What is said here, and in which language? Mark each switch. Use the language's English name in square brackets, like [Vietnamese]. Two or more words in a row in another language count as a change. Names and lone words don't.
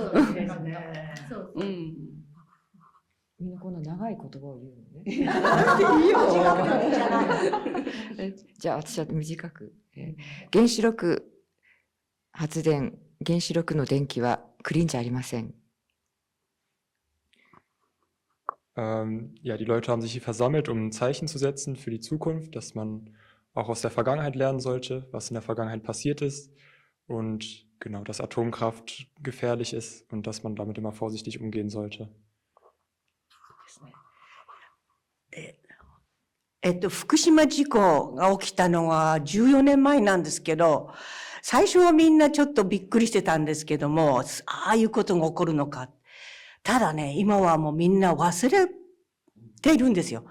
[Japanese] みんなこんな長い言葉を言うのね。いいよ。じゃあ私は短く。原子力発電、原子力の電気はクリーンじゃありません。 [German] Ja, die Leute haben sich hier versammelt, um ein Zeichen zu setzen für die Zukunft, dass man auch aus der Vergangenheit lernen sollte, was in der Vergangenheit passiert ist und genau, dass Atomkraft gefährlich ist und dass man damit immer vorsichtig umgehen sollte. [Japanese] 福島事故が起きたのは14年前なんですけど、最初はみんなちょっとびっくりしてたんですけども、ああいうことが起こるのか。ただね、今はもうみんな忘れているんですよ。